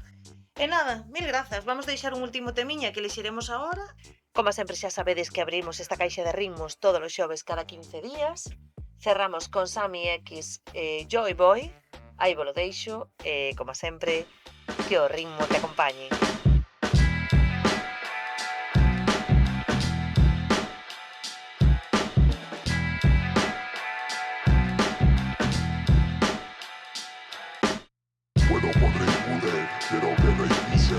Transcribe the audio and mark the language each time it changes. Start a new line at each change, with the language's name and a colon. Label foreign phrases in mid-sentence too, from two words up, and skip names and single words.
Galician: E nada, mil grazas. Vamos deixar un último temiña que elixiremos agora. Como sempre xa sabedes que abrimos esta caixa de ritmos todos os xoves cada 15 días. Cerramos con Sammy X e Joy Boy. Aí vos lo deixo e, como sempre, que o ritmo te acompañe.
Spanish: Puedo, podré y pude, quiero que reinicie.